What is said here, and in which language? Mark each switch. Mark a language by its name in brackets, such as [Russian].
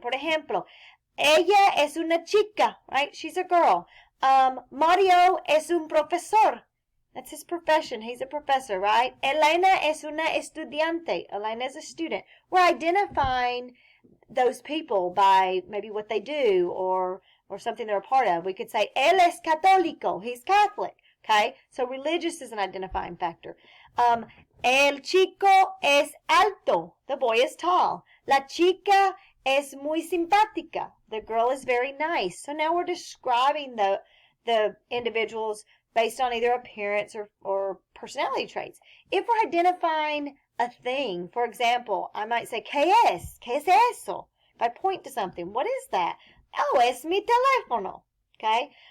[Spanish] Por ejemplo, ella es una chica, right? [English] She's a girl. [Spanish] Mario es un profesor. [English] That's his profession. He's a professor, right? [Spanish] Elena es una estudiante. [English] Elena is a student. We're identifying those people by maybe what they do or something they're a part of. We could say, [Spanish] él es católico. [English] He's Catholic. Okay? So religious is an identifying factor. [Spanish] El chico es alto. [English] The boy is tall. [Spanish] La chica es muy simpática. [English] The girl is very nice. So now we're describing the individuals based on either appearance or personality traits. If we're identifying a thing, for example, I might say, [Spanish] ¿Qué es? ¿Qué es eso? [English] If I point to something, what is that? [Spanish] Oh, es mi teléfono. [English] Okay?